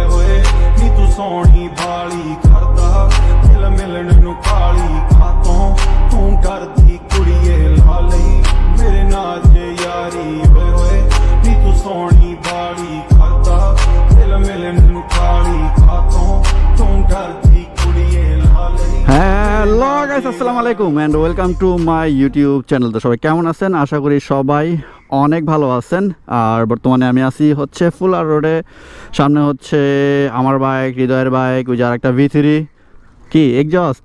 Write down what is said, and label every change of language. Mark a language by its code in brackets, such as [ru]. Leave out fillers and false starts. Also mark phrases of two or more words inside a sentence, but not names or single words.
[pa] ਓਏ ਨੀ ਤੂੰ ਸੋਹਣੀ ਬਾਲੀ ਕਰਦਾ ਦਿਲ ਮਿਲਣ ਨੂੰ ਕਾਲੀ ਖਾਤੋਂ ਤੂੰ ਡਰਦੀ ਕੁੜੀਏ ਲਾ ਲਈ ਮੇਰੇ ਨਾਲ ਜੇ ਯਾਰੀ ਓਏ ਓਏ ਨੀ ਤੂੰ ਸੋਹਣੀ ਬਾਲੀ ਕਰਦਾ ਦਿਲ ਮਿਲਣ ਨੂੰ ਕਾਲੀ ਖਾਤੋਂ ਤੂੰ ਡਰਦੀ ਕੁੜੀਏ ਲਾ ਲਈ। [en] hello guys, [ar] السلام عليكم [en] and welcome to my YouTube channel. [bn] তো সবাই কেমন আছেন? আশা করি সবাই অনেক ভালো আছেন। আর বর্তমানে আমি আছি হচ্ছে ফুলার রোডে। সামনে হচ্ছে আমার বাইক, হৃদয়ের বাইক, ওই যে আর একটা V3 কি এক্সজস্ট।